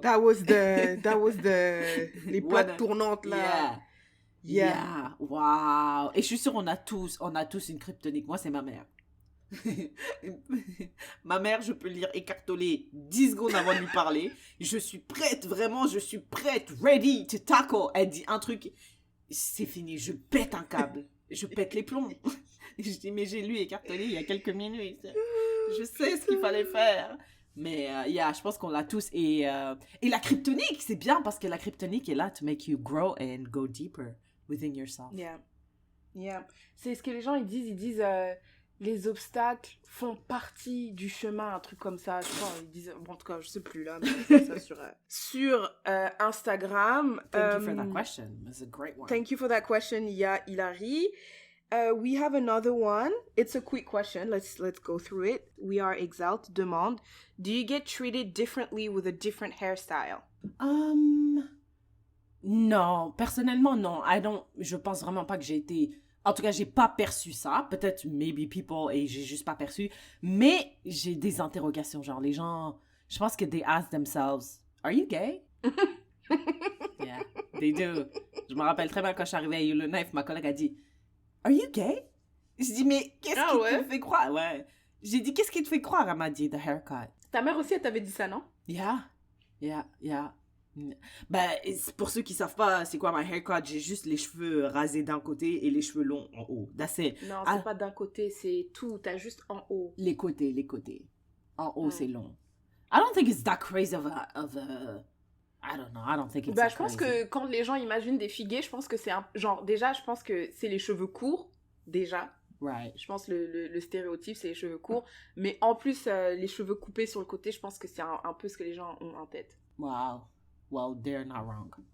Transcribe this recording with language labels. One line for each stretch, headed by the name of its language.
English: That was
French: les plaques tournantes là.
English: Yeah. Wow.
French: Et je suis sûre on a tous une kryptonique. Moi, c'est ma mère. Ma mère, je peux lire Écartolé 10 secondes avant de lui parler. Je suis prête, vraiment,
English: ready to tackle.
French: Elle dit un truc, c'est fini, je pète un câble. Je pète les plombs. Je dis, mais j'ai lu Écartolé il y a quelques minutes. Je sais ce qu'il fallait faire. Mais, je pense qu'on l'a tous. Et la kryptonique, c'est bien parce que la kryptonique est là
English: to make you grow and go deeper within yourself. Yeah.
French: C'est ce que les gens, ils disent... les obstacles font partie du chemin, un truc comme ça. Je crois, ils disent, bon, en tout cas, je sais plus là, mais c'est ça sur Instagram.
English: Thank you for that question. It's a great one. Thank you for that question.
French: Il y a
English: Hilary. We have another one. It's a quick question. Let's go through it. We are Exalt demande, do you get treated differently with a different hairstyle?
French: Non, personnellement, non. Je pense vraiment pas que j'ai été... En tout cas, j'ai pas perçu ça. Peut-être,
English: maybe people,
French: et j'ai juste pas perçu. Mais j'ai des interrogations. Genre, les gens, je pense que
English: they ask themselves, are you gay? Yeah, they do.
French: Je me rappelle très bien quand je suis arrivée à Yellowknife, ma collègue a dit,
English: are you gay?
French: Je dis, mais qu'est-ce qui te fait croire? Ouais. J'ai dit, qu'est-ce qui te fait croire? Elle m'a dit,
English: the haircut.
French: Ta mère aussi, elle t'avait dit ça, non?
English: Yeah.
French: Ben, pour ceux qui savent pas c'est quoi ma haircut, j'ai juste les cheveux rasés d'un côté et les cheveux longs en haut.
English: That's it.
French: Non, c'est pas d'un côté, c'est tout. T'as juste en haut. Les côtés. En haut, c'est long.
English: I don't think it's that crazy of a... I don't know, I don't think it's
French: je pense que quand les gens imaginent des figues, je pense que c'est un... Genre, déjà, je pense que c'est les cheveux courts, déjà.
English: Right.
French: Je pense le stéréotype, c'est les cheveux courts. Mais en plus, les cheveux coupés sur le côté, je pense que c'est un peu ce que les gens ont en tête.
English: Wow. Well, they're not wrong.